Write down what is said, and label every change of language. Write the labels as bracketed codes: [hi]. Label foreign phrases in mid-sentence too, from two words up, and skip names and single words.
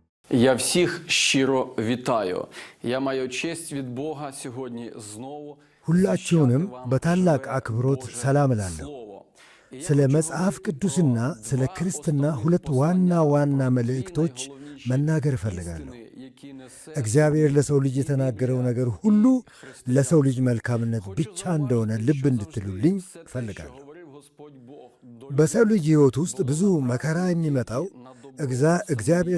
[uk] Я всіх щиро вітаю. Я маю честь від Бога сьогодні знову [am] ሁላችሁንም በታላቅ አክብሮት ሰላም እላለሁ። ስለ መጽሐፍ ቅዱስና ስለ ክርስትና ሁለት ዋና ዋና መልእክቶች መናገር እፈልጋለሁ። እግዚአብሔር ለሰው ልጅ የተናገረው ነገር ሁሉ ለሰው ልጅ መልካምነት ብቻ እንደሆነ ልብ እንድትሉልኝ እፈልጋለሁ። በሰው ልጅ ሕይወት ውስጥ ብዙ መከራ የሚመጣው እግዚአብሔር